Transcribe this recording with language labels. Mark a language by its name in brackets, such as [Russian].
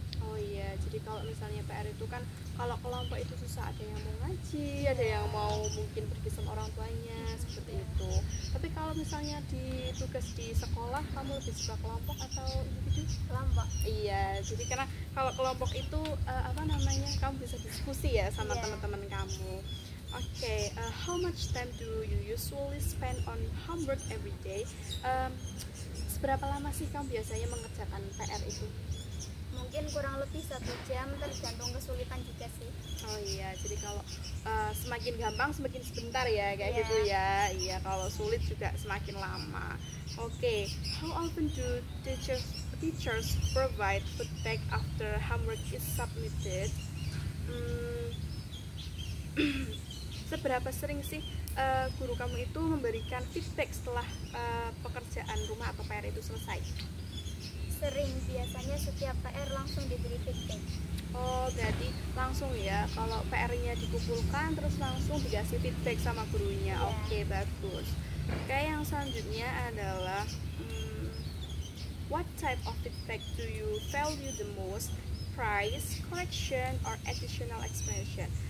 [Indonesian] Oh iya, jadi kalau misalnya PR itu kan kalau kelompok itu susah, ada yang mau ngaji, ada yang mau mungkin pergi sama orang tuanya, seperti itu. Tapi kalau misalnya di tugas di sekolah, kamu lebih suka kelompok atau individu? Kelompok. Iya, jadi karena kalau kelompok itu kamu bisa diskusi ya sama Iya. teman-teman kamu. [English] Oke, how much time do you usually spend on homework every day? [Indonesian] Seberapa lama sih kamu biasanya mengerjakan PR itu? Mungkin kurang lebih 1 jam, tergantung kesulitan juga sih. Oh iya, jadi kalau semakin gampang semakin sebentar ya, kayak Iya. gitu ya. Iya, kalau sulit juga semakin lama. [English] Oke, how often do teachers provide feedback after homework is submitted? [Indonesian] Seberapa sering sih guru kamu itu memberikan feedback setelah pekerjaan rumah atau PR itu selesai? Sering, biasanya setiap PR langsung diberi feedback. Oh, berarti langsung ya, kalau PR-nya dikumpulkan terus langsung dikasih feedback sama gurunya. Iya. Oke, bagus. [English] Oke, [Indonesian] yang selanjutnya adalah [English] what type of feedback do you value the most? Praise, correction, or additional explanation?